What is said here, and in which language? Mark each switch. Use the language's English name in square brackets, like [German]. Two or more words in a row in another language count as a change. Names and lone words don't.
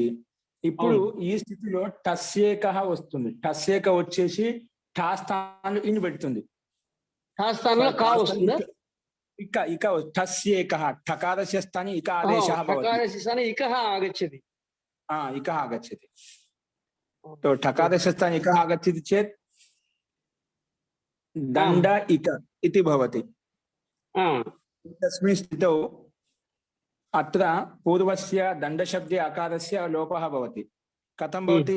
[Telugu] ఇప్పుడు ఈ స్థితిలో టస్యేక వస్తుంది. టస్యేక వచ్చేసి ఠా స్థానంలో ఇన్ పెడుతుంది. ఠా స్థానంలో కా వస్తుందా? [Sanskrit] ఇక ఇక టస్యేక ఠకారస్య స్థానే ఇక ఆదేశः भवति. ఠకారస్య స్థానే ఇకః ఆగచ్చతి. ఇకः ఆగచ్చతి. तो ठकारस्य स्थाने इकः आगच्छति चेत् दण्ड इक इति भवति. तस्मिन् स्थितौ अत्र पूर्वस्य दण्डशब्दे अकारस्य लोपः भवति. कथं भवति?